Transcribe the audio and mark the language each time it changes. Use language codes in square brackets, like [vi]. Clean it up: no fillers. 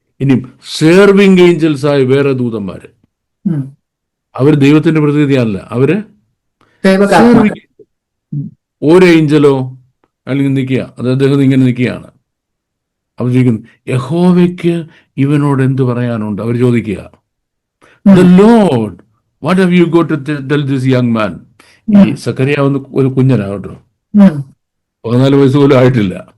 [ml] ഇനിയും സേർവിംഗ് ഏഞ്ചൽസ് ആയ വേറെ ദൂതന്മാര്, അവര് ദൈവത്തിന്റെ പ്രതിനിധിയല്ല, അവര് ഒരു ഏഞ്ചലോ അല്ലെങ്കിൽ നിൽക്കുക, അത് അദ്ദേഹം ഇങ്ങനെ നിൽക്കുകയാണ്. അവർ ചോദിക്കുന്നു, യഹോവയ്ക്ക് ഇവനോട് എന്ത് പറയാനുണ്ട്? അവർ ചോദിക്കുക, [en] The Lord, what have you got to tell this young man? [ml] ഈ സക്കറിയ ഒരു കുഞ്ഞനാ കേട്ടോ, 14 വയസ്സ് പോലും ആയിട്ടില്ല.